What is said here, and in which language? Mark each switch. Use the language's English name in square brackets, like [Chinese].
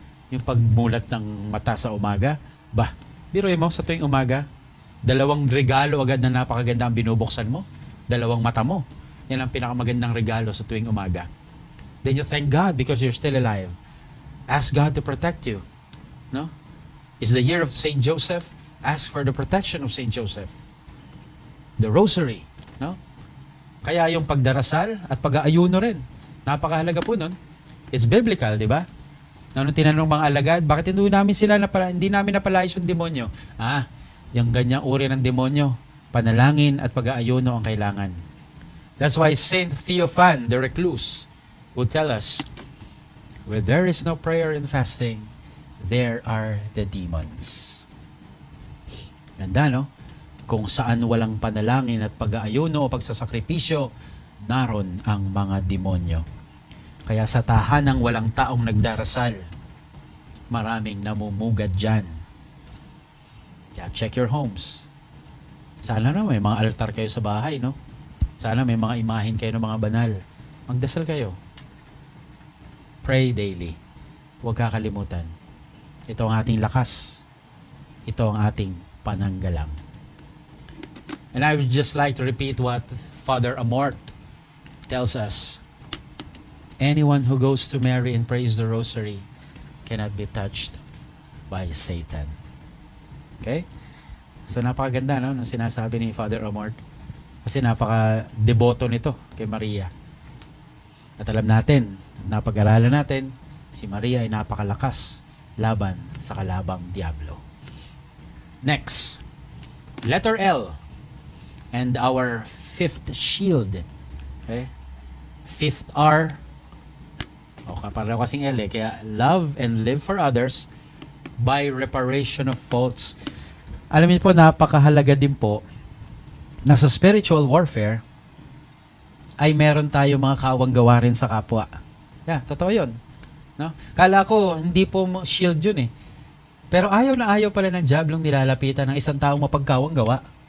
[Filipino] Yung pagmulat ng mata sa umaga, biruin mo sa tuwing umaga, 2 regalo agad na napakaganda ang binubuksan mo. 2 mata mo. Yan ang pinakamagandang regalo sa tuwing umaga. [English] Then you thank God because you're still alive. Ask God to protect you. No? It's the year of Saint Joseph. Ask for the protection of Saint Joseph. The rosary. No? [Filipino] Kaya yung pagdarasal at pag-aayuno rin. Napakahalaga po nun. [English] It's biblical, [Filipino] di ba? Nung tinanong mga alagad, bakit hindi namin napalayas yung demonyo? Yung ganyang uri ng demonyo, panalangin at pag-aayuno ang kailangan. [English] That's why Saint Theophan, the recluse, would tell us, where there is no prayer and fasting, there are the demons. [Filipino] Ganda, no? Kung saan walang panalangin at pag-aayuno o pagsasakripisyo, naron ang mga demonyo. Kaya sa tahanang walang taong nagdarasal, maraming namumugad dyan. Kaya [English] check your homes. [Filipino] Sana na may mga altar kayo sa bahay, no? Sana may mga imahin kayo ng mga banal. Magdasal kayo. [English] Pray daily. [Filipino] Huwag kakalimutan. Ito ang ating lakas. Ito ang ating pananggalang. [English] And I would just like to repeat what Father Amort tells us. Anyone who goes to Mary and prays the rosary cannot be touched by Satan. [Filipino] Okay? So napakaganda, no? Nung sinasabi ni Father Amort. Kasi napaka-deboto nito kay Maria. At alam natin, napag-aralan natin, si Maria ay napakalakas laban sa kalabang Diablo. [English] Next, letter L and our 5th shield. Okay? 5th R, [Filipino] O pareho kasing L eh. Kaya [English] love and live for others by reparation of faults. [Filipino] Alam niyo po, napakahalaga din po na sa spiritual warfare ay meron tayo mga kawang gawa rin sa kapwa. Yeah, totoo yun. No? Kala ko, hindi po shield yun eh. Pero ayaw na ayaw pala ng diablong nilalapitan ng isang taong mapagkawang gawa.